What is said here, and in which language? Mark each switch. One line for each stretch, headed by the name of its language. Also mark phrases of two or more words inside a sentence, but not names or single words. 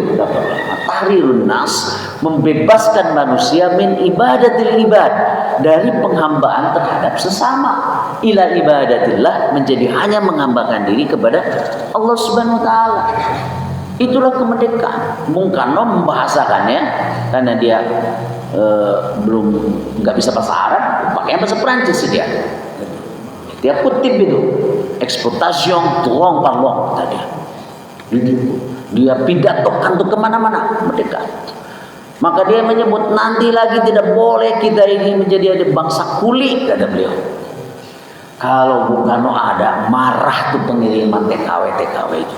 Arabic: تحرير الناس,
Indonesian: membebaskan manusia
Arabic: من عبادة العباد,
Indonesian: dari penghambaan terhadap sesama,
Arabic: إلى عبادة الله,
Indonesian: menjadi hanya menghambakan diri kepada
Arabic: الله سبحانه وتعالى.
Indonesian: Itulah kemerdekaan. Bung Karno membahasakannya karena dia belum nggak bisa bahasa Arab, pakai bahasa Prancis dia. Dia kutip itu,
French: exploitation de l'homme par l'homme tadi.
Indonesian: Dia pidatokan tuh kemana-mana merdeka. Maka dia menyebut nanti lagi tidak boleh kita ini menjadi ada bangsa kulit, kata beliau. Kalau Bung Karno ada, marah tuh pengiriman TKW itu.